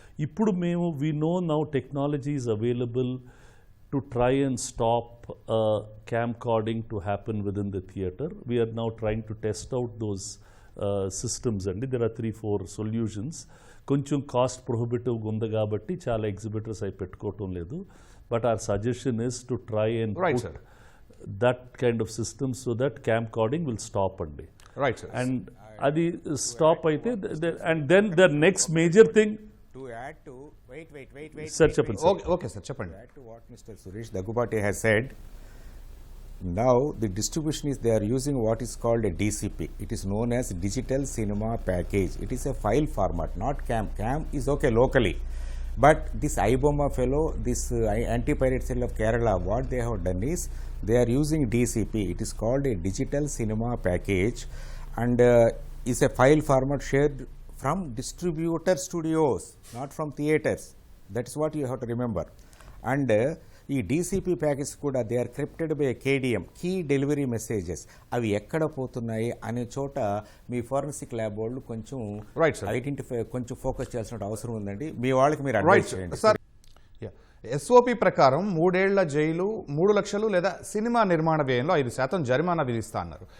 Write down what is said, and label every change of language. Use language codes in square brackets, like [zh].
[en] Ippudu we know now technology is available to try and stop camcording to happen within the theatre. We are now trying to test out those systems there are 3-4 solutions. [te] కొంచెం cost ప్రొహిబిటివ్గా ఉంది కాబట్టి చాలా exhibitors అవి పెట్టుకోవటం లేదు. [en] but our suggestion is to try and put that kind of system so that camcording will stop [te] right sir. [en] and అది stop అయితే and then the next major thing to add to wait [te] sir చెప్పండి sir. Okay sir, చెప్పండి. [en] To add to what Mr. Suresh Daggubati has said, now the distribution is they are using what is called a DCP. It is known as digital cinema package. It is a file format, not cam is okay locally. But this iBomma fellow, this anti-pirate cell of Kerala, what they have done is they are using DCP. It is called a digital cinema package, and is a file format shared from distributor studios, not from theaters. That is what you have to remember. And [te] ఈ DCP packets కూడా [en] They are crypted by KDM, key delivery messages. [te] అవి ఎక్కడ పోతున్నాయి అనే చోట మీ forensic lab వాళ్ళు కొంచెం identify, కొంచెం ఫోకస్ చేయాల్సిన అవసరం ఉందండి. మీ వాళ్ళకి మీరు అడ్వైస్ చేయండి. సార్, ఎస్ఓపి ప్రకారం 3 ఏళ్ల జైలు, 3 లక్షలు లేదా సినిమా నిర్మాణ వ్యయంలో 5% జరిమానా విధిస్తా అన్నారు.